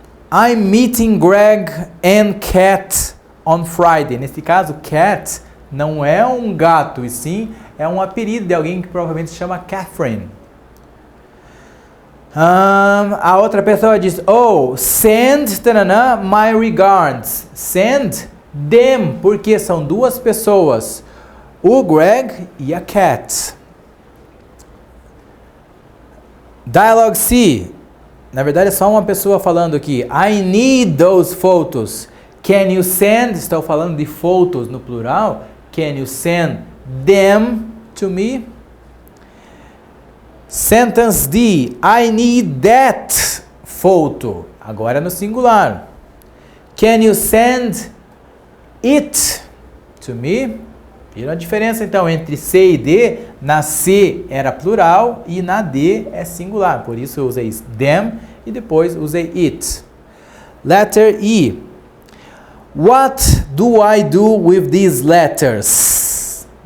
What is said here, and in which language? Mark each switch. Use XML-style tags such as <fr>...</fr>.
<en>I'm meeting Greg and Cat on Friday.</en> <pt>Nesse caso, Cat não é um gato, e sim é um apelido de alguém que provavelmente se chama Catherine. A outra pessoa diz,</pt> <en>oh, send my regards. Send them,</en> <pt>porque são 2 pessoas, o Greg e a Cat. Dialogue C. Na verdade é só uma pessoa falando aqui.</pt> <en>I need those photos. Can you send?</en> <pt>Estou falando de photos no plural.</pt> <en>Can you send them to me? Sentence D. I need that photo.</en> <pt>Agora no singular.</pt> <en>Can you send it to me?</en> <pt>Viram a diferença então entre C e D? Na C era plural e na D é singular. Por isso eu usei them e depois usei it.</pt> <en>Letter E. What do I do with these letters?</en>